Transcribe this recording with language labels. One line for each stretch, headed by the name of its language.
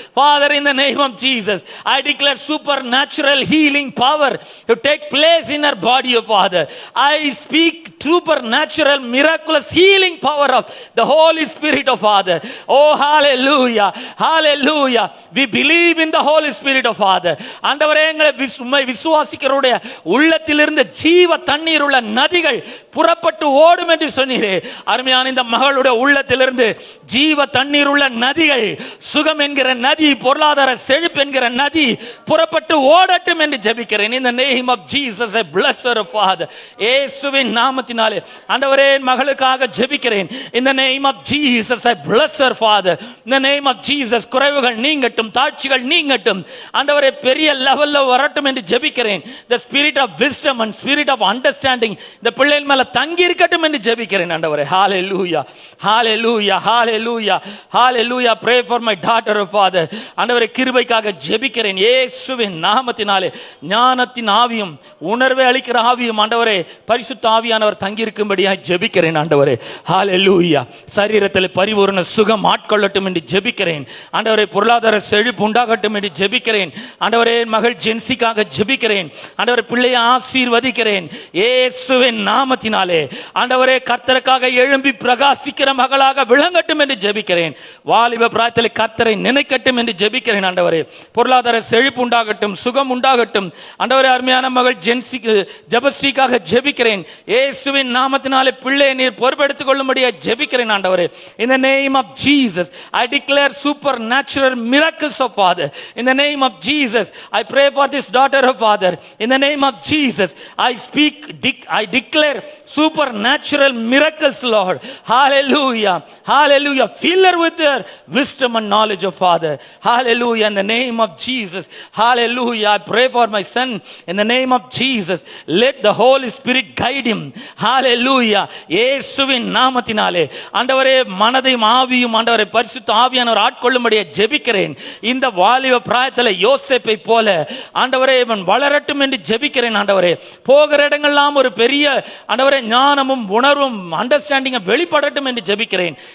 English: Father, in the name of Jesus, I declare supernatural healing power to take place in her body, oh Father. I speak supernatural miraculous healing power of the Holy Spirit, oh Father. Oh, hallelujah. Hallelujah. We believe in the Holy Spirit, oh Father.
Tamil: ஆண்டவரே, எங்களை விசுவாசிக்கிறவருடைய உள்ளத்திலிருந்து ஜீவ தண்ணீர் உள்ள நதிகள் புறப்பட்டு ஓடும் என்று சொன்னீரே. அருமையான இந்த மகளுடைய உள்ளத்திலிருந்து ஜீவ தண்ணீர் உள்ள நதிகள், சுகம் என்கிற நதி, பொருளாதார செழிப்பு என்கிற நதி புறப்பட்டு ஓடட்டும் என்று ஜெபிக்கிறேன்.
English: In the name of Jesus, I bless her, Father.
Tamil: இயேசுவின் நாமத்தினாலே ஆண்டவரே, மகளுக்காக ஜெபிக்கிறேன்.
English: In the name of Jesus, I bless her, Father. In the name of Jesus,
Tamil: குறைவுகள் நீங்கட்டும், தாழ்ச்சிகள் நீங்கட்டும். ஆண்டவரே, பெரிய லெவல்ல வரட்டும் என்று ஜெபிக்கிறேன்.
English: The spirit of wisdom and spirit of understanding
Tamil: இந்த பிள்ளைகள் மேல தங்கி இருக்கட்டும் என்று ஜெபிக்கிறேன் ஆண்டவரே.
English: Hallelujah. Hallelujah. Hallelujah. Hallelujah. Pray for my daughter, Father.
Tamil: ஆண்டவரே, கிருபைக்காக ஜெபிக்கிறேன் இயேசுவின் நாமத்தினாலே. ஞானத்தின் ஆவியும் உணர்வை அளிக்கிற ஆவியும் ஆண்டவரே, பரிசுத்த ஆவியானவர் தங்கி இருக்கும்படியாக ஜெபிக்கிறேன் ஆண்டவரே. ஹalleluya. சரீரத்தில் பரிபூரண சுகம் ஆட்கொள்ளட்டும் என்று ஜெபிக்கிறேன் ஆண்டவரே. பொருளாதார செழிப்பு உண்டாகட்டும் என்று ஜெபிக்கிறேன் ஆண்டவரே. மகள் ஜென்சிக்காக ஜெபிக்கிறேன் ஆண்டவரே. பிள்ளையை ஆசீர்வதிக்கிறேன் இயேசுவின் நாமத்தினாலே. ஆண்டவரே, கர்த்தருக்காக எழும்பி பிரகாசிக்கிற மகளாக விளங்கட்டும் என்று ஜெபிக்கிறேன். வாலிப பிராயத்தில் கர்த்தரை நினைக்கட்டும் என்று ஜெபிக்கிறேன் ஆண்டவரே. பொருளாதார செழிப்பு உண்டாகட்டும், சுகம் உண்டாகட்டும் ஆண்டவரே. அருமையான மகள் ஜெபஸ்ரீக்காக ஜெபிக்கிறேன் இயேசுவின் நாமத்தினாலே. பிள்ளையை நீர் பொறுப்பெடுத்துக் கொள்ளும்படியாக ஜெபிக்கிறேன் ஆண்டவரே.
English: In the name of Jesus, I declare supernatural miracles, of Father. In the name of Jesus, I pray for this daughter, of Father. In the name of Jesus, I declare supernatural miracles, Lord. Hallelujah. Hallelujah. Fill her with your wisdom and knowledge, of Father. Hallelujah. In the name of Jesus. Hallelujah. I pray for my son. In the name of Jesus, let the Holy Spirit guide him.
Tamil: Hallelujah. இயேசுவின் நாமத்தினாலே ஆண்டவரே, மனதையும் ஆவியும் ஆண்டவரே பரிசுத்த பரிசுத்த ஆவியானவர் ஆட்கொள்ளும்படியே ஜெபிக்கிறேன். இந்த வாலிப பிராயத்தில் யோசேப்பை போல ஆண்டவரே இவன் வளரட்டும் என்று ஜெபிக்கிறேன். ஆண்டவரே போகிற இடங்கள்லாம் ஒரு பெரிய ஆண்டவரே ஞானமும் உணர்வும் அண்டர்ஸ்டாண்டிங் வெளிப்படட்டும் என்று ஜெபிக்கிறேன்.